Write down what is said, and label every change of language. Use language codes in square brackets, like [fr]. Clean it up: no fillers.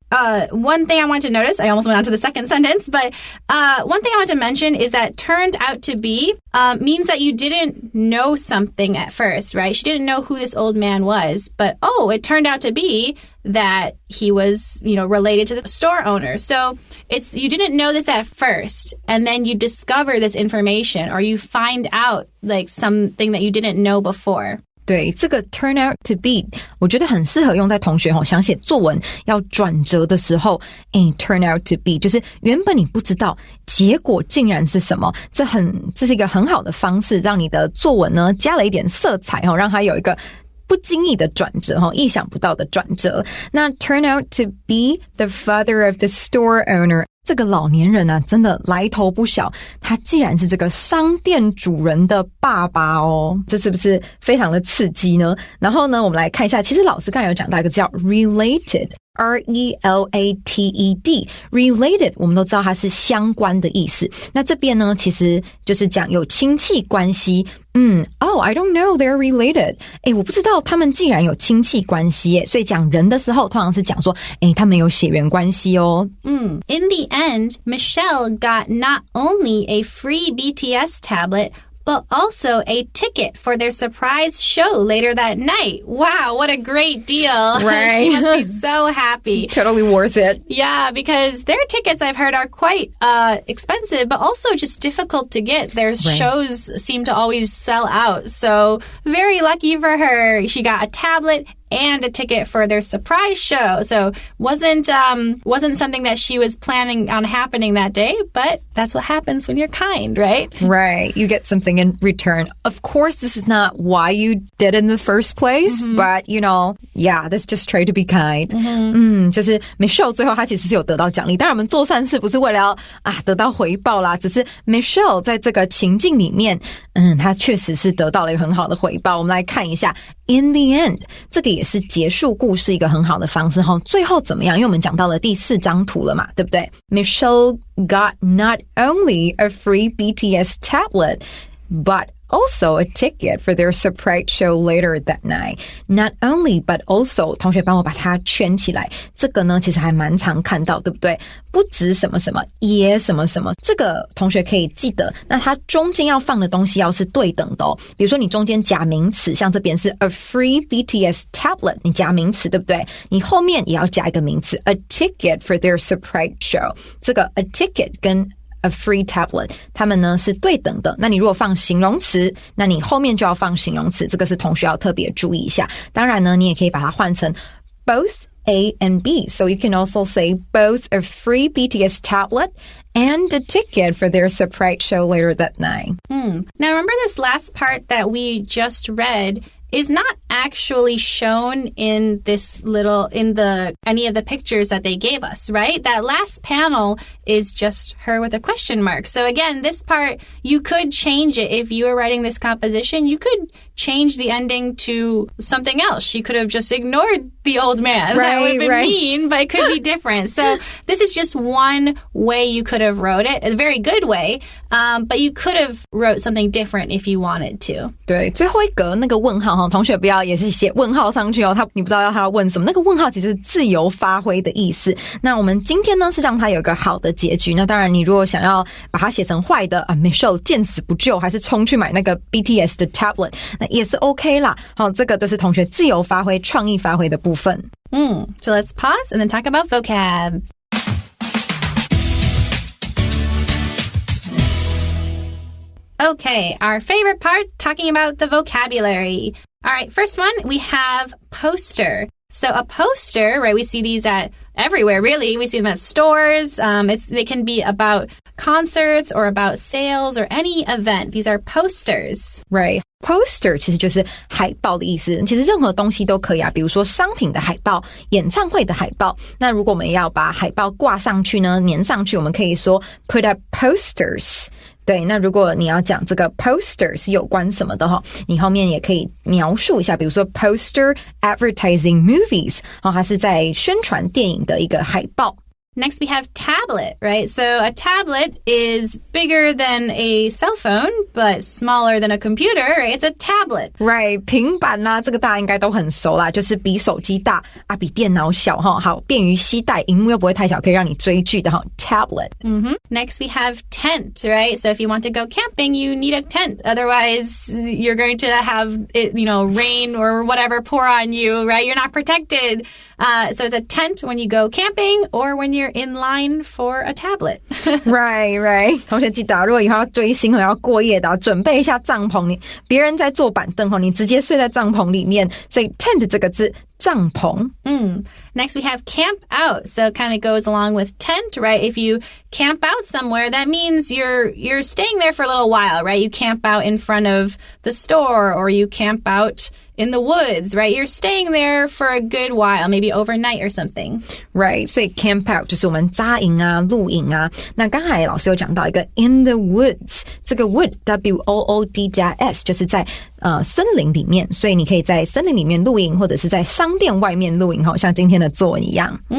[en] One thing I want to notice, I almost went on to the second sentence, but one thing I want to mention is that turned out to be means that you didn't know something at first, right? She didn't know who this old man was, but it turned out to be that he was, related to the store owner. So you didn't know this at first, and then you discover this information, or you find out like something that you didn't know before. [zh] 对，这个 [en] turn out to be [zh] 我觉得很适合用在同学想写作文要转折的时候turn out to be 就是原本你不知道结果竟然是什么，这是一个很好的方式让你的作文呢加了一点色彩让它有一个不经意的转折意想不到的转折。那 [en] turn out to be the father of the store owner [zh] 这个老年人啊真的来头不小，他既然是这个商店主人的爸爸这是不是非常的刺激呢？然后呢我们来看一下，其实老师刚才有讲到一个叫 related R-E-L-A-T-E-D related 我们都知道它是相关的意思，那这边呢其实就是讲有亲戚关系 [en] I don't know they're related [zh] 我不知道他们竟然有亲戚关系耶，所以讲人的时候通常是讲说他们有血缘关系 [en] In the end, Michelle got not only a free BTS tablet but also a ticket for their surprise show later that night. Wow, what a great deal. Right. She must be so happy. Totally worth it. Yeah, because their tickets, I've heard, are quite expensive, but also just difficult to get. Their shows seem to always sell out. So very lucky for her. She got a tablet and a ticket for their surprise show. So wasn't something that she was planning on happening that day, but that's what happens when you're kind, right? Right. You get something in return. Of course, this is not why you did in the first place, but you know, yeah, let's just try to be kind. [zh] 就是 Michelle 最后她其实是有得到奖励。当然我们做善事不是为了要得到回报啦，只是 Michelle 在这个情境里面，她确实是得到了一个很好的回报。我们来看一下 [en] In the end， [zh] 这个也是结束故事一个很好的方式齁。最后怎么样？因为我们讲到了第4张图了嘛，对不对？ [en] Michelle got not only a free BTS tablet, but also a ticket for their surprise show later that night. Not only, but also [zh] 同学帮我把它圈起来。这个呢其实还蛮常看到，对不对？不止什么什么，也什么什么。这个同学可以记得，那它中间要放的东西要是对等的哦。比如说你中间加名词，像这边是 [en] a free BTS tablet， [zh] 你加名词，对不对？你后面也要加一个名词 [en] a ticket for their surprise show。 [zh] 这个 [en] a ticket [zh] 跟 [en] A free tablet [zh] 它们呢是对等的。那你如果放形容词，那你后面就要放形容词，这个是同学要特别注意一下。当然呢你也可以把它换成 [en] both A and B, so you can also say both a free BTS tablet and a ticket for their surprise show later that night. Now remember this last part that we just read is not actually shown in any of the pictures that they gave us, right? That last panel is just her with a question mark. So again, this part, you could change it. If you were writing this composition, you could change the ending to something else. She could have just ignored the old man. That would have been mean, but it could be different. So this is just one way you could have wrote it. A very good way, but you could have wrote something different if you wanted to. [zh] 对，最后一格那个问号同学不要也是写问号上去哦，你不知道他要问什么，那个问号其实是自由发挥的意思。那我们今天呢是让他有一个好的结局。那当然你如果想要把它写成坏的Michelle 见死不救，还是冲去买那个 BTS 的 tablet， 那也是 OK 啦。这个都是同学自由发挥创意发挥的部分。 [en] So let's pause and then talk about vocab. Okay, our favorite part, talking about the vocabulary. All right, first one, we have poster. So a poster, right, we see these at everywhere, really. We see them at stores. They can be about concerts or about sales or any event. These are posters. Right. [zh] Poster 其实就是海报的意思，其实任何东西都可以比如说商品的海报、演唱会的海报。那如果我们要把海报挂上去呢，粘上去，我们可以说 [en] put up posters。 [zh] 对，那如果你要讲这个 poster 是有关什么的你后面也可以描述一下，比如说 [en] poster advertising movies [zh] 它是在宣传电影的一个海报。 [en] Next, we have tablet, right? So a tablet is bigger than a cell phone, but smaller than a computer, right? It's a tablet. [zh] Right, 平板啦，这个大家应该都很熟啦，就是比手机大比电脑小好便于携带，萤幕又不会太小，可以让你追剧的tablet. [en] Next, we have tent, right? So if you want to go camping, you need a tent. Otherwise, you're going to have it, rain or whatever pour on you, right? You're not protected. So it's a tent when you go camping or when you're in line for a tablet. Right. [zh] 同学记得如果以后要追星要过夜的准备一下帐篷，别人在坐板凳你直接睡在帐篷里面。所以 tent 这个字帐篷。 [en] Next, we have camp out. So it kind of goes along with tent, right? If you camp out somewhere, that means you're staying there for a little while, right? You camp out in front of the store or you camp out in the woods, right? You're staying there for a good while, maybe overnight or something. [zh] Right, 所以 camp out 就是我们扎营露营那刚才老师有讲到一个 [en] in the woods， [zh] 这个 wood W-O-O-D 加 S 就是在森林里面，所以你可以在森林里面露营，或者是在商店外面露营像今天的作文一样。